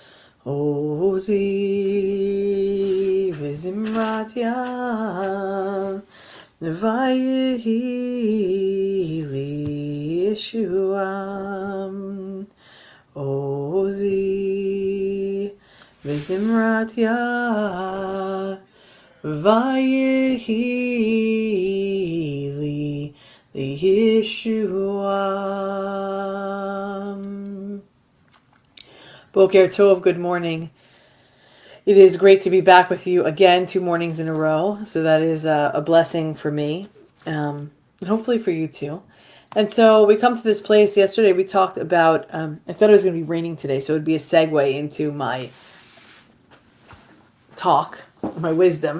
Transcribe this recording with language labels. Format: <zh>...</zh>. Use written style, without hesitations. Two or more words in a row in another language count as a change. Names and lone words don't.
<he>עזי וזמרת יה ויהי לי ישועה. עזי וזמרת יה ויהי לי ישועה. בוקר טוב,</he> <en>good morning. It is great to be back with you again 2 mornings in a row. So that is a blessing for me, and hopefully for you too. And so we come to this place. Yesterday we talked about, I thought it was going to be raining today, so it would be a segue into my talk, my wisdom.</en>